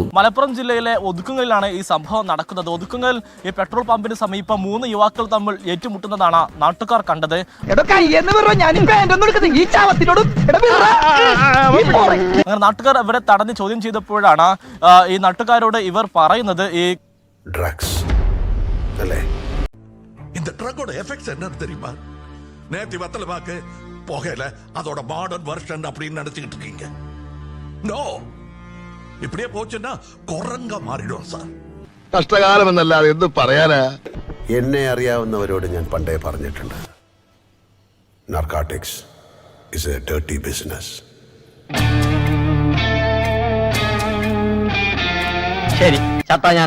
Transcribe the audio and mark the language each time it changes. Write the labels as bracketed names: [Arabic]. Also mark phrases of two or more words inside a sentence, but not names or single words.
[Malayalam] മലപ്പുറം ജില്ലയിലെ ഒതുക്കുങ്ങളിലാണ് ഈ സംഭവം നടക്കുന്നത്. ഒതുക്കുങ്ങൽ ഈ പെട്രോൾ പമ്പിന് സമീപം 3 യുവാക്കൾ തമ്മിൽ ഏറ്റുമുട്ടുന്നതാണ് നാട്ടുകാർ കണ്ടത്. അങ്ങനെ നാട്ടുകാർ ഇവരെ തടഞ്ഞ് ചോദ്യം ചെയ്തപ്പോഴാണ് ഈ നാട്ടുകാരോട് ഇവർ പറയുന്നത് ഈ ഡ്രഗ്സ് അല്ലേ? [Tamil] இந்த ட்ரக்கோட எஃபெக்ட்ஸ் என்னன்னு தெரியுமா? நேத்தி வத்தலமாக்கு போகல அதோட மாடர்ன் வெர்ஷன் அப்படின்னு நினைச்சிட்டு இருக்கீங்க. நோ, இப்படியே போச்சுன்னா குரங்க மாறிடும் சார். [Malayalam] കഷ്ടകാലം എന്നല്ലാതെ എന്ത് പറയാനാ? എന്നെ അറിയാവുന്നവരോട് ഞാൻ പണ്ടേ പറഞ്ഞിട്ടുണ്ട്, [English] narcotics is a dirty business. [Malayalam] ശരി, ചത്താ ഞാൻ നാളെ വരാം.